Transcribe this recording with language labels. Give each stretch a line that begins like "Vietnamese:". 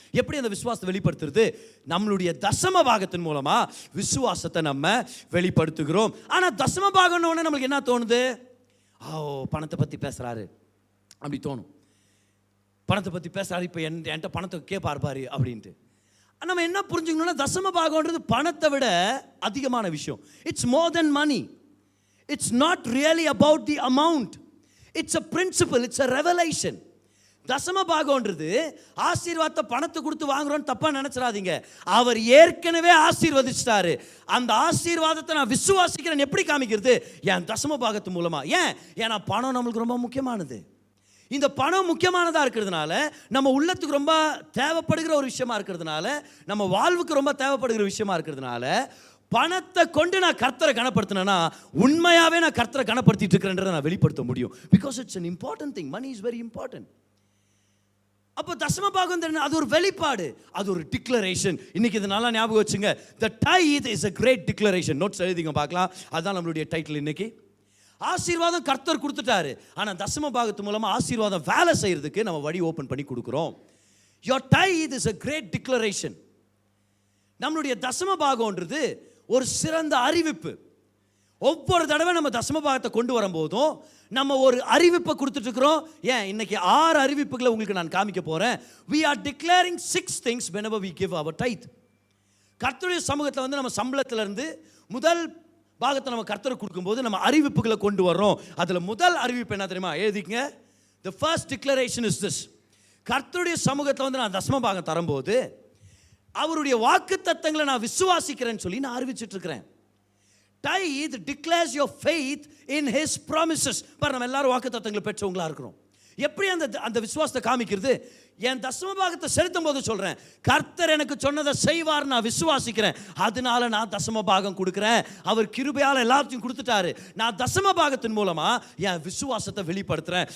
Tamil: எப்படி அந்த விசுவாசத்தை வெளிப்படுத்துறது? நம்மளுடைய தசம பாகத்தின் மூலமா விசுவாசத்தை நம்ம வெளிப்படுத்துகிறோம். ஆனால் தசம பாகம்னு உடனே நம்மளுக்கு என்ன தோணுது? பணத்தை பற்றி பேசுறாரு அப்படி தோணும். பணத்தை பற்றி பேசுறாரு, இப்போ என்கிட்ட பணத்தை கேட்பார் பாரு அப்படின்ட்டு. நம்ம என்ன புரிஞ்சுக்கணும்னா, தசம பாகம்ன்றது பணத்தை விட அதிகமான விஷயம்.
English: It's more then money. It's not really about the amount. It's a principle, it's a revelation.
Tamil: தசம பாகம்ன்றது ஆசீர்வாதத்தை பணத்தை கொடுத்து வாங்குறோன்னு தப்பா நினைச்சிடாதீங்க. அவர் ஏற்கனவே ஆசீர்வதிச்சிட்டாரு. அந்த ஆசீர்வாதத்தை நான் விசுவாசிக்கிறேன் எப்படி காமிக்கிறது? என் தசம பாகத்து மூலமா. ஏன்னா பணம் நம்மளுக்கு ரொம்ப முக்கியமானது. இந்த பணம் முக்கியமானதாக இருக்கிறதுனால, நம்ம உள்ளத்துக்கு ரொம்ப தேவைப்படுகிற ஒரு விஷயமா இருக்கிறதுனால, நம்ம வாழ்வுக்கு ரொம்ப தேவைப்படுகிற விஷயமா இருக்கிறதுனால, பணத்தை கொண்டு நான் கர்த்தரை கனப்படுத்தினா உண்மையாவே நான் கர்த்தரை கனப்படுத்திட்டு இருக்கிறேன்றதை நான் வெளிப்படுத்த முடியும்.
English: Because it's an important thing. Money is very important.
Tamil: அப்போ தசம பாகம் அது ஒரு வெளிப்பாடு, அது ஒரு டிக்ளரேஷன். இன்னைக்கு இது நல்லா ஞாபகம் வச்சுங்க.
English: The tithe is a great declaration.
Tamil: Notes எழுதிங்க பார்க்கலாம். அதுதான் நம்மளுடைய டைட்டில் இன்னைக்கு. ஆசீர்வாதம் கர்த்தர் கொடுத்துட்டாரு, ஆனா தசம பாகத்து மூலமா ஆசீர்வாதம் வேலை செய்யறதுக்கு நம்ம வழி ஓபன் பண்ணி கொடுக்கிறோம்.
English: Your tithe is a great declaration.
Tamil: நம்மளுடைய தசம பாகம்ன்றது ஒரு சிறந்த அறிவிப்பு. ஒவ்வொரு தடவை நம்ம தசம பாகத்தை கொண்டு வரும்போதும் நம்ம ஒரு அறிவிப்பை கொடுத்துட்டு இருக்கிறோம். இன்னைக்கு 6 அறிவிப்புகளை உங்களுக்கு நான் காமிக்க போறேன்.
English: We are declaring 6 things whenever we give our tithe.
Tamil: கர்த்தருடைய சமூகத்தில் வந்து நம்ம சம்பளத்துல இருந்து முதல் பாகத்தை நம்ம கர்த்தருக்கு கொடுக்கும்போது நம்ம அறிவிப்புகளை கொண்டு வர்றோம். அதுல முதல் அறிவிப்பு என்ன தெரியுமா? எழுதிக்கங்க.
English: The first declaration is this.
Tamil: கர்த்தருடைய சமூகத்தில் வந்து நான் தசம பாகம் தரும்போது அவருடைய வாக்குத்தத்தங்களை நான் விசுவாசிக்கிறேன்னு சொல்லி நான் அறிவிச்சிட்டு இருக்கிறேன்.
English: Tithe declares your faith in his promises.
Tamil: பாரு, நம்ம எல்லாரும் வாக்குத்தத்தங்களை பெற்றவங்களா இருக்கிறோம். எப்படி அந்த விசுவாசத்தை காமிக்கிறது? என் தசம பாகத்தை செலுத்தும் போது சொல்றேன், கர்த்தர் எனக்கு சொன்னதை செய்வார், நான் விசுவாசிக்கிறேன், அதனால நான் தசம பாகம் கொடுக்கிறேன். அவர் கிருபையால எல்லாத்தையும் கொடுத்துட்டாரு, நான் தசம பாகத்தின் மூலமா என் விசுவாசத்தை வெளிப்படுத்துறேன்.